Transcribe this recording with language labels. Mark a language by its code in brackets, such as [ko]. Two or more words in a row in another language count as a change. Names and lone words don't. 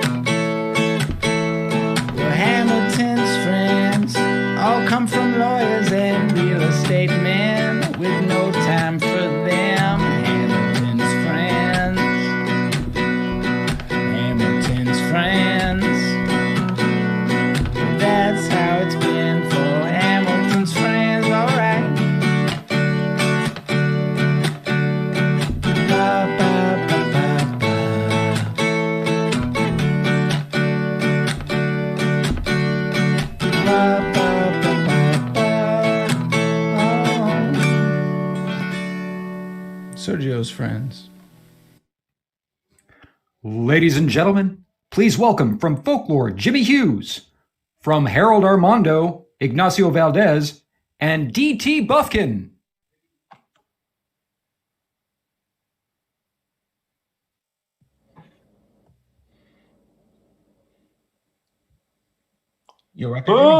[en] Well, Hamilton's friends all come from lawyers and real estate men with no time for them. Hamilton's friends. Hamilton's friends. That's how it's been for Hamilton's friends. All right. Ba, ba, ba, ba, ba. Ba, ba, ba, ba, ba. Oh. Sergio's friends. Ladies and gentlemen, please welcome from Folklore, Jimmy Hughes, from Harold Armando, Ignacio Valdez, and D.T. Buffkin. You're right there, Jimmy?